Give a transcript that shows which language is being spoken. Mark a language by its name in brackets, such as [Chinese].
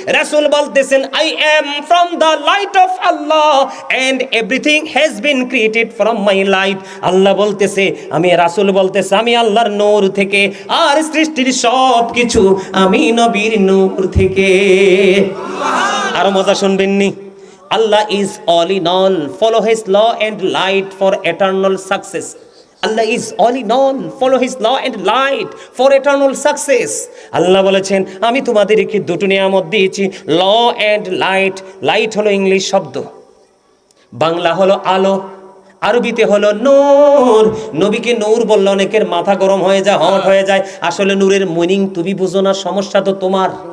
[English] রাসূল বলতেছেন, I am from the light of Allah and everything has been created from my light. [Bangla] আল্লাহ বলতেছে, আমি রাসূল বলতেছে আমি আল্লাহর নূর থেকে, আর সৃষ্টির সব কিছু আমি নবীর নূর থেকে। আরো মজা শুনবেন নি? [English] Allah is all in all. Follow His law and light for eternal success. Allah is all in all. Follow His law and light for eternal success. [Bangla] আল্লাহ বলেছেন আমি তোমাদেরকে দুটো নিয়ামত দিয়েছি, [English] Law and light. [Bangla] লাইট হলো ইংলিশ শব্দ, বাংলা হলো আলো, আরবিতে হলো নূর। নবীকে নূর বললে অনেকের মাথা গরম হয়ে যায়, হট হয়ে যায়। আসলে নূরের মিনিং তুমি বুঝো না, সমস্যা তো তোমার।